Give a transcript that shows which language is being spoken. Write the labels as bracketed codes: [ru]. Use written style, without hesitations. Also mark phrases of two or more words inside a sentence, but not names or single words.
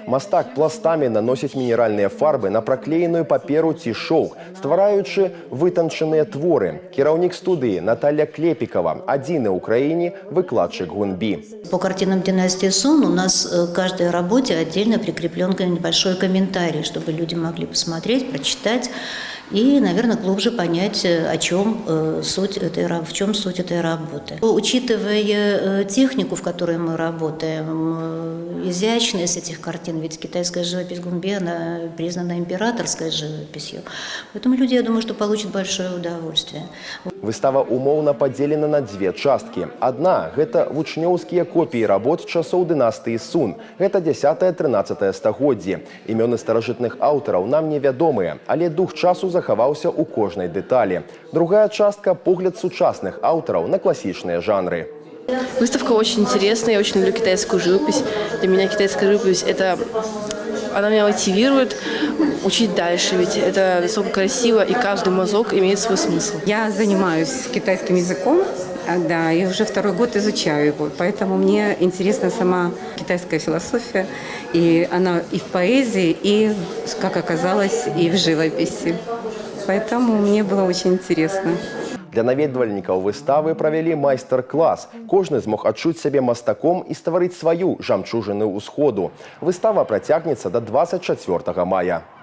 [be] Мастак пластамі наносіць мінеральныя фарбы на праклееную паперу ці шоўк, ствараючы вытанчаныя творы. Кіраўнік студыі Наталья Клепикова, адзіны ў краіне выкладчык гунби. [ru] По картинам династии Сун у нас к каждой работе отдельно прикреплен небольшой комментарий, чтобы люди могли посмотреть, прочитать и, наверное, глубже понять, в чем суть этой работы. Учитывая технику, в которой мы работаем, изящность этих картин, ведь китайская живопись гунби, она признана императорской живописью, поэтому люди, я думаю, что получат большое удовольствие. [be] Выстава умоўна падзелена на дзве часткі. Адна – гэта вучнёўскія копіі работ часоў дынастыі Сун. Гэта 10-13 стагоддзі. Імёны старажытных аўтараў нам невядомыя, але дух часу захаваўся ў кожнай дэталі. Другая частка – погляд сучасных аўтараў на класічныя жанры. [ru] Выставка очень интересная, я очень люблю китайскую живопись. Для меня китайская живопись она меня мотивирует учить дальше, ведь это настолько красиво, и каждый мазок имеет свой смысл. Я занимаюсь китайским языком, да, и уже второй год изучаю его, поэтому мне интересна сама китайская философия, и она и в поэзии, и, как оказалось, и в живописи. Поэтому мне было очень интересно. [be] Для наведвальнікаў выставы правялі майстар-клас. Кожны змог адчуць сябе мастаком і стварыць сваю жамчужыну ўсходу. Выстава працягнецца да 24 мая.